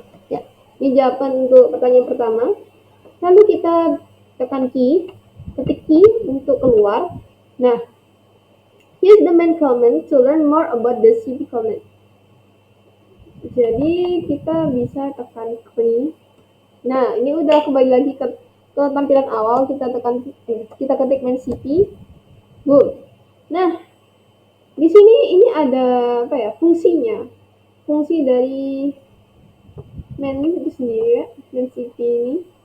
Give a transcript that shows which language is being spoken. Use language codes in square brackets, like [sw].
[id] Ya, ini jawaban untuk pertanyaan pertama. Lalu kita tekan key, ketik key untuk keluar. [en] Nah, here's the main command to learn more about the cp command. [id] Jadi kita bisa tekan key. Nah, ini udah kembali lagi ke tampilan awal. Kita ketik main cp. Boom. Nah, di sini ini ada apa ya? Fungsinya. Fungsi dari main itu sendiri ya, main cp ini.